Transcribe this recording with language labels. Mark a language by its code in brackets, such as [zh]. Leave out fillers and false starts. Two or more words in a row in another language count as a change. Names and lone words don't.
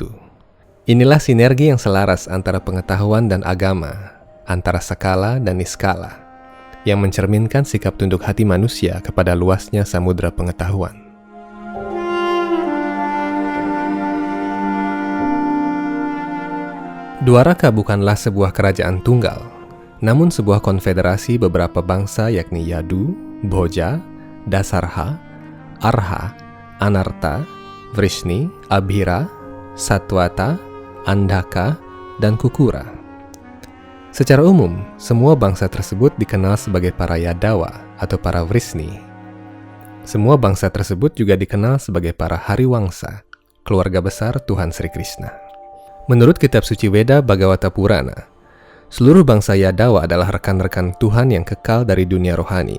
[id] Inilah sinergi yang selaras antara pengetahuan dan agama, antara skala dan niskala, yang mencerminkan sikap tunduk hati manusia kepada luasnya samudera pengetahuan. Dwaraka bukanlah sebuah kerajaan tunggal, namun sebuah konfederasi beberapa bangsa yakni Yadu, Bhoja, Dasarha, Arha, Anarta, Vrishni, Abhira, Satwata, Andhaka, dan Kukura. Secara umum, semua bangsa tersebut dikenal sebagai para Yadawa atau para Vrishni. Semua bangsa tersebut juga dikenal sebagai para Hariwangsa, keluarga besar Tuhan Sri Krishna. Menurut kitab suci Weda Bhagavata Purana, seluruh bangsa Yadawa adalah rekan-rekan Tuhan yang kekal dari dunia rohani.